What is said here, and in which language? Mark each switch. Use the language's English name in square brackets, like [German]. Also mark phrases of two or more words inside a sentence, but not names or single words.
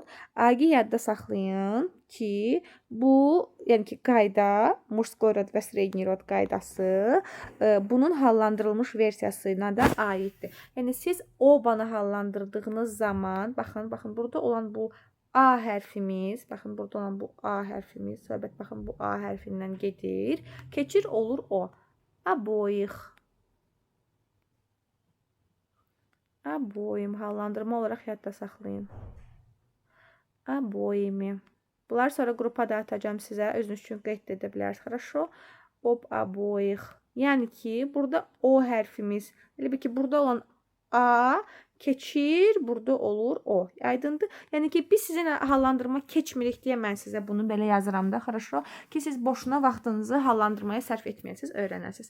[Azerbaijani] Agi yadda saxlayın ki, bu, yəni ki, qayda, [Russian] мужской род [Azerbaijani] və [Russian] средний род [Azerbaijani] qaydası bunun hallandırılmış versiyasına da aiddir. Yəni siz obanı hallandırdığınız zaman, baxın burada olan bu A hərfimiz, baxın burada olan bu A hərfimiz, söhbət baxın bu A hərfindən gedir, keçir olur o. [Russian] Обоих. Обоим [Azerbaijani] hallandırma olaraq yadda saxlayın. [Russian] Обоими. [Azerbaijani] Bunlar sonra qrupa da atacağım sizə, özünüz üçün qeyd edə bilərsiniz. [Russian] Хорошо? Об обоих. [Azerbaijani] Yəni ki, burada O hərfimiz, elə bir ki, burada olan A keçir, burada olur o. Aydındır? Yəni ki, biz sizin hallandırma keçmirik deyə mən sizə bunu belə yazıram da, хорошо? Ki, siz boşuna vaxtınızı hallandırmaya sərf etməyəsiniz, öyrənəsiniz.